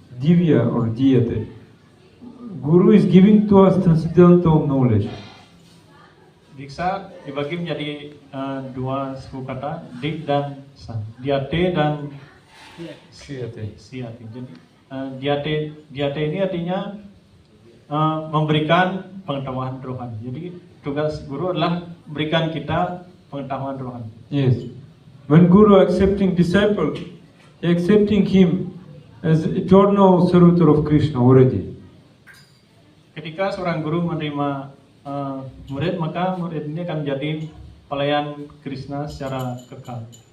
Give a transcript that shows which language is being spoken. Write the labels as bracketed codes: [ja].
[en] Divya or diyate. Guru is giving to us transcendental knowledge. [id] Diksa dibagi menjadi dua suku kata, dik dan sa. Diate dan [sa] Kshiyate. [id] siati. Jadi diate ini artinya memberikan pengetahuan rohani. Jadi tugas guru adalah berikan kita pengetahuan rohani. [en] Yes. When Guru accepting disciple, he accepting him as eternal servitor of Krishna already. [id] Ketika seorang guru menerima murid, maka murid ini akan menjadi pelayan Krishna secara kekal.